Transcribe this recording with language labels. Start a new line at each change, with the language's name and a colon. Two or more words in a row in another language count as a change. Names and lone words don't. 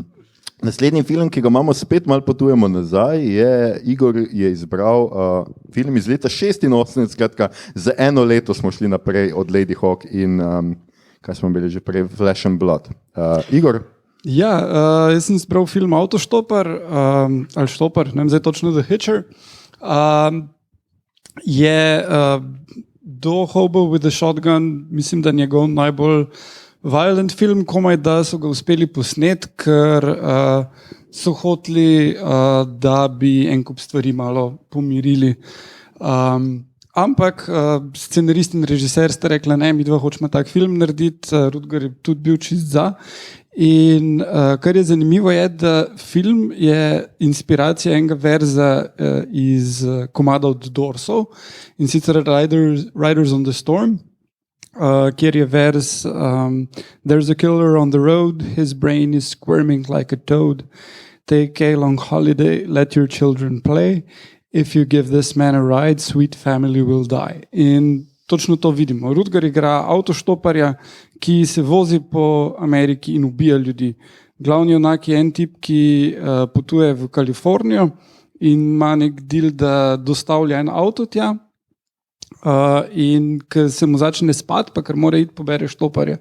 Slovenian: Naslednji film, ki ga imamo, spet malo potujemo nazaj, Igor je izbral film iz leta 86, skratka, za 1 leto smo šli naprej od Lady Hawk in kaj smo bili že prej, Flesh and Blood. Igor? Ja, jaz sem izbral film Avtoštopar, ali Štopar, ne vem zdaj točno, The Hitcher. Je do Hobo with the Shotgun, mislim, da njegov najbolj violent film, komaj da so ga uspeli posnet, ker so hoteli, da bi en kup stvari malo pomirili. Ampak scenarist in režiser sta rekla, ne, mi dva hočemo tak film narediti, Rutger je tudi bil čist za. In kar je zanimivo je, da film je inspiracija enega verza iz komada od Doorsov, in sicer Riders on the Storm, kjer je vers
English: There's a killer on the road, his brain is squirming like a toad. Take a long holiday, let your children play. If you give this man a ride, sweet family will die.
Slovenian: In točno to vidimo. Rutger igra avtoštoparja, ki se vozi po Ameriki in ubija ljudi. Glavni junak je en tip, ki potuje v Kalifornijo in ima nek deal, da dostavlja en avto tja. In ko se mu začne spati, pa ker mora iti pobere štoparja.